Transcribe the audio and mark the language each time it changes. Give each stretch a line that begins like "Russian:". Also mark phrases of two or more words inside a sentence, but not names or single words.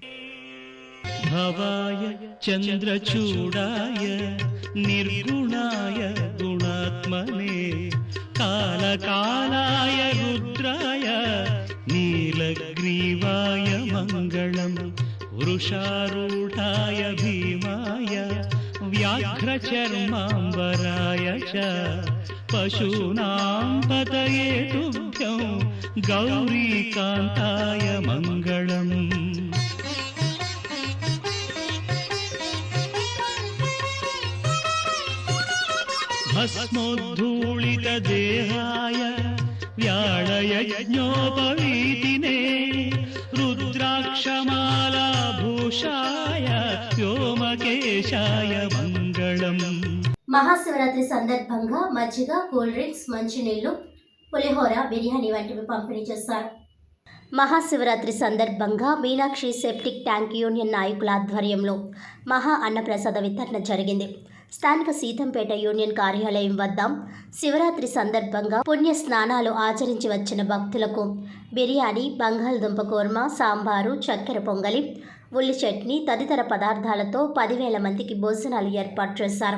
Sanskrit: భవాయ చంద్రచూడాయ నిర్గుణాయ గుణాత్మనే కాలకాలాయ రుద్రాయ నీలగ్రీవాయ మంగళం वृषारूढाय भीमाय व्याघ्रचर्माम्बराय च पशूनां पतये तुभ्यं गौरीकान्ताय मङ्गलम्। भस्मोद्धूलितदेहाय व्याळयज्ञोपवीतिने रुद्राक्षमालाभूषाय व्योमकेशाय मङ्गलम्।
Telugu: మహాశివరాత్రి సందర్భంగా మజ్జిగ,
English: cool drinks,
Telugu: మంచినీళ్లు, పులిహోర, బిర్యానీ వంటివి పంపిణీ చేశారు. మహాశివరాత్రి సందర్భంగా మీనాక్షి
English: septic tank union
Telugu: నాయకుల ఆధ్వర్యంలో మహా అన్నప్రసాద వితరణ జరిగింది. స్థానిక సీతంపేట యూనియన్ కార్యాలయం వద్ద శివరాత్రి సందర్భంగా పుణ్య స్నానాలు ఆచరించి వచ్చిన భక్తులకు బిర్యానీ, బంగాళదుంప కూర్మా, సాంబారు, చక్కెర పొంగలి, ఉల్లి చట్నీ తదితర పదార్థాలతో 10,000 మందికి భోజనాలు ఏర్పాటు చేశారు.